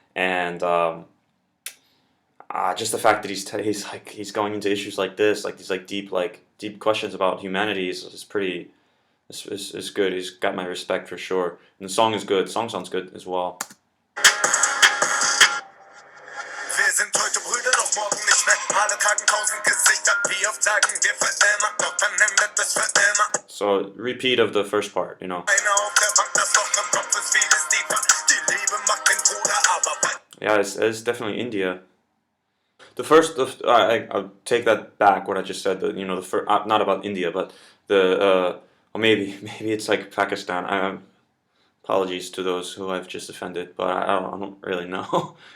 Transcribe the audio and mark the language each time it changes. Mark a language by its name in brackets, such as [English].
[English] And just the fact that he's going into issues like this, like these deep questions about humanity is pretty is good. He's got my respect for sure. And the song is good. The song sounds good as well. [German] Wir sind heute Brüder, doch morgen nicht mehr. Alle tragen tausend Gesichter, wie oft sagen wir für immer, doch dann endet es für immer. [English] So repeat of the first part, you know. [German] Einer auf der Bank, das Loch im Kopf ist vieles tiefer. Die Liebe macht den Bruder, aber [English] yeah, it's definitely India. The first, I'll take that back. What I just said, you know, the first, not about India, but the, or maybe it's like Pakistan. Apologies to those who I've just offended, but I don't really know.